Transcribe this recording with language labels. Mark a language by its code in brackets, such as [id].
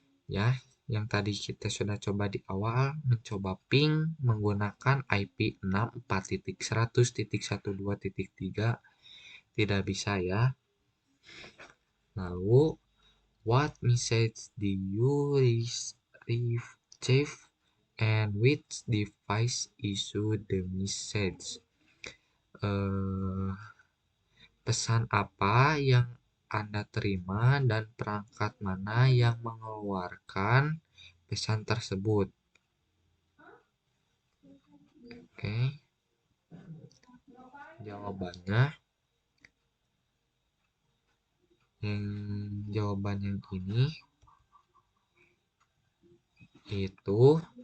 [id] Ya, yang tadi kita sudah coba di awal, mencoba ping menggunakan IP 64.100.12.3 tidak bisa ya. Lalu, [en] what message did you receive and which device issued the message? [id] Pesan apa yang Anda terima dan perangkat mana yang mengeluarkan pesan tersebut? Oke. Jawabannya jawaban yang ini itu